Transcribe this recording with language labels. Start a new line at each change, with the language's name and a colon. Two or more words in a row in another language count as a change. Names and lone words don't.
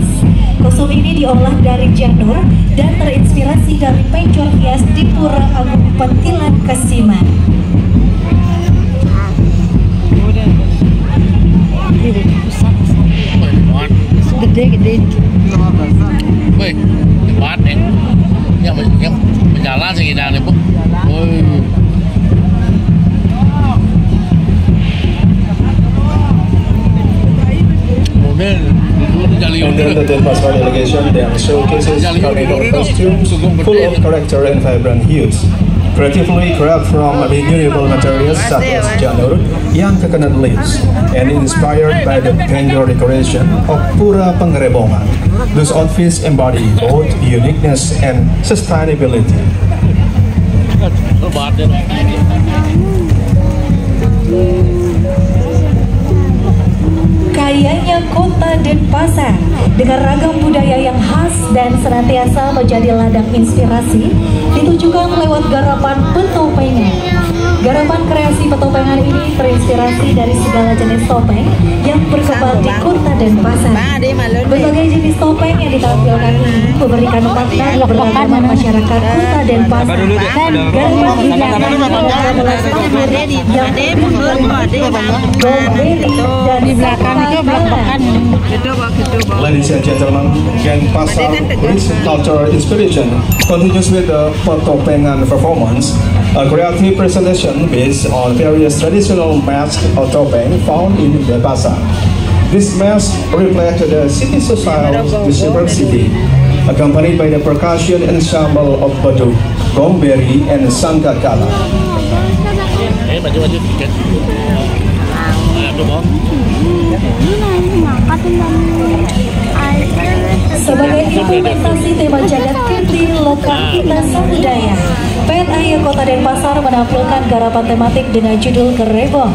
Indonesian: Kostum ini diolah dari janur dan terinspirasi dari pencor hias di Pura Agung Petilan Kasiman. Gede-gede. Wih, cepat yang berjalan sekitar nih, Bu.
English: And then the Denpasar delegation then showcases carnival costumes full of character and vibrant hues, creatively crafted from renewable materials such as janur, young coconut leaves, and inspired by the grandeur decoration of Pura Penggerebongan. Those outfits embody both uniqueness and sustainability.
Indonesian: Kayanya Kota Denpasar dengan ragam budaya yang khas dan senantiasa menjadi ladang inspirasi ditujukan lewat garapan petopengan. Garapan kreasi petopengan ini terinspirasi dari segala jenis topeng yang berkembang di Kota Denpasar. Berbagai jenis topeng yang ditampilkan ini memberikan makna keberagaman masyarakat Kota Denpasar. Garapan di belakang yang dan di belakang itu belakang.
English: Ladies and gentlemen, Denpasar rich cultural inspiration continues with the petopengan performance, a creative presentation based on various traditional masks or topeng found in Denpasar. This mask reflects the city society's diversity, accompanied by the percussion ensemble of baduk, gongberi, and sangkakala.
Indonesian: Maju dikit. Sebagai implementasi tema jagat Kirti Lokal Kita Samudaya, PNAY Kota Denpasar menampilkan garapan tematik dengan judul Gerebong.